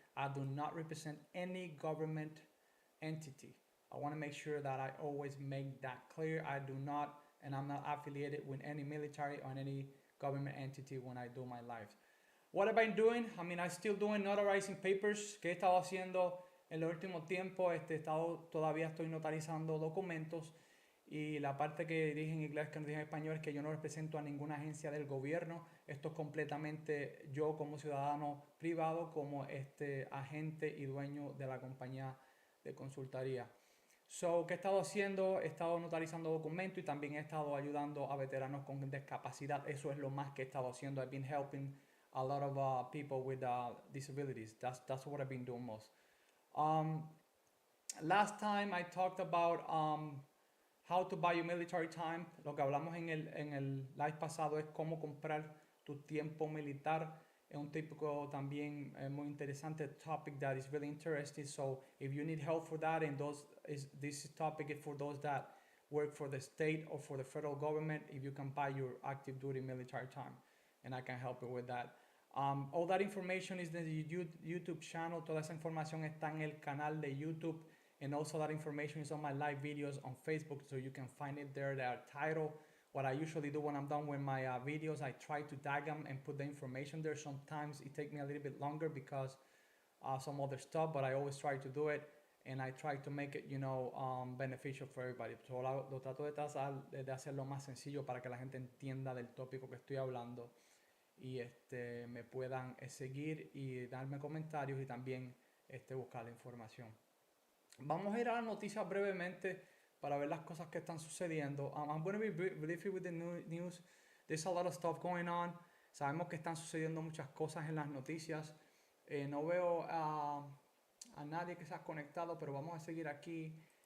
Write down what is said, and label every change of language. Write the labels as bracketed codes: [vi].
[en] I do not represent any government entity. I want to make sure that I always make that clear. I do not, and I'm not affiliated with any military or any government entity when I do my lives. What have I been doing? I mean, I'm still doing notarizing papers. [es] ¿Qué he estado haciendo en los últimos tiempos? Todavía estoy notarizando documentos. Y la parte que dije en inglés, que no dije en español, es que yo no represento a ninguna agencia del gobierno. Esto es completamente yo como ciudadano privado, como agente y dueño de la compañía de consultoría. So, ¿qué he estado haciendo? He estado notarizando documentos y también he estado ayudando a veteranos con discapacidad. Eso es lo más que he estado haciendo. [en] I've been helping a lot of people with disabilities. That's what I've been doing most. Um, Last time I talked about how to buy your military time. [es] Lo que hablamos en el live pasado es cómo comprar tu tiempo militar. Es un típico también muy interesante [en] topic that is really interesting. So if you need help for that, and this topic is for those that work for the state or for the federal government, if you can buy your active duty military time, and I can help you with that. All that information is in the YouTube channel. [es] Toda esa información está en el canal de YouTube. [en] And also that information is on my live videos on Facebook, so you can find it there. They are titled. What I usually do when I'm done with my videos, I try to tag them and put the information there. Sometimes it takes me a little bit longer because some other stuff, but I always try to do it. And I try to make it, beneficial for everybody. [es] So lo trato de hacerlo más sencillo para que la gente entienda del tópico que estoy hablando y me puedan seguir y darme comentarios y también buscar la información. Vamos a ir a las noticias brevemente para ver las cosas que están sucediendo. [en] I'm going to be briefly with the news. There's a lot of stuff going on. [es] Sabemos que están sucediendo muchas cosas en las noticias. No veo a nadie que se ha conectado, pero vamos a seguir aquí.